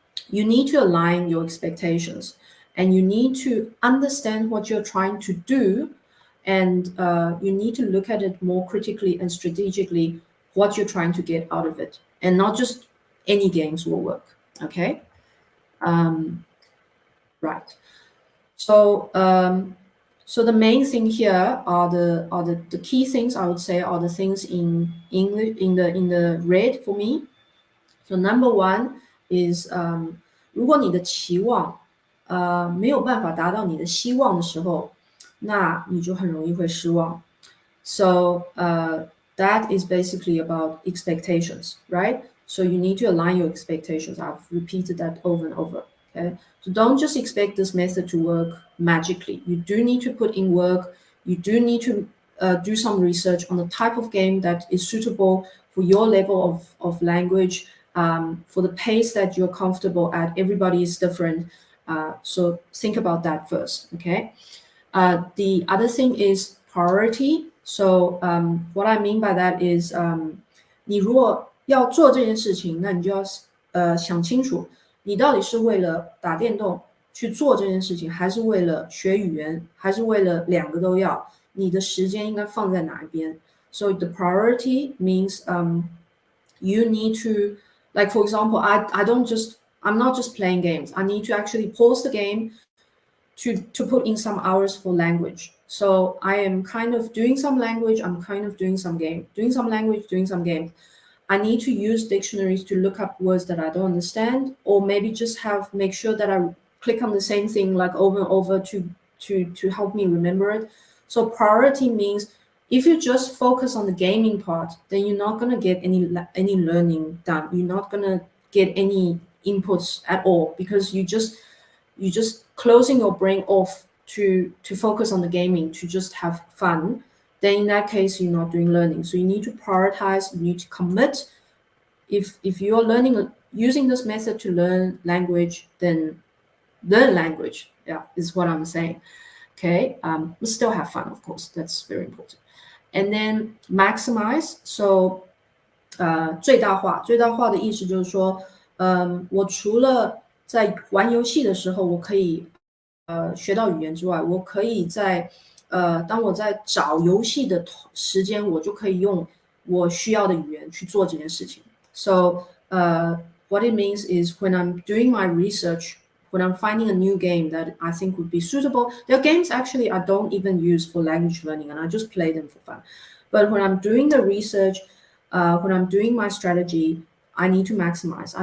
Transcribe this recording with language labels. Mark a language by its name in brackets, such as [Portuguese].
[English] You need to align your expectations, and you need to understand what you're trying to do, and you need to look at it more critically and strategically, what you're trying to get out of it, and not just any games will work. Okay. Right. So so the main thing here are the key things, I would say, are the things in English in the red for me. So number one is [Chinese] 如果你的期望没有办法达到你的希望的时候，那你就很容易会失望。 [English] So that is basically about expectations, right? So you need to align your expectations. I've repeated that over and over. Okay, so don't just expect this method to work magically. You do need to put in work. You do need to do some research on the type of game that is suitable for your level of language, for the pace that you're comfortable at. Everybody is different. So think about that first, okay? The other thing is priority. So what I mean by that is [Chinese] 你如果要做这件事情，那你就要想清楚，你到底是为了打电动去做这件事情，还是为了学语言，还是为了两个都要？你的时间应该放在哪一边？ [English] So the priority means you need to, like for example, I'm not just playing games. I need to actually pause the game to put in some hours for language. So I am kind of doing some language, I'm kind of doing some game, doing some language, doing some game. I need to use dictionaries to look up words that I don't understand, or maybe just make sure that I click on the same thing like over and over to help me remember it. So priority means if you just focus on the gaming part, then you're not gonna get any learning done. You're not gonna get any inputs at all because you just closing your brain off to focus on the gaming, to just have fun. Then in that case, you're not doing learning. So you need to prioritize, you need to commit. If you're learning using this method to learn language, then learn language. Yeah, is what I'm saying. Okay, but still have fun, of course. That's very important. And then maximize. [Chinese] So 最大化的意思就是说，我除了在玩游戏的时候，我可以学到语言之外，我可以当我在找游戏的时间，我就可以用我需要的语言去做这件事情。 [English] So what it means is when I'm doing my research, when I'm finding a new game that I think would be suitable, there are games actually I don't even use for language learning and I just play them for fun. But when I'm doing the research, when I'm doing my strategy, I need to maximize.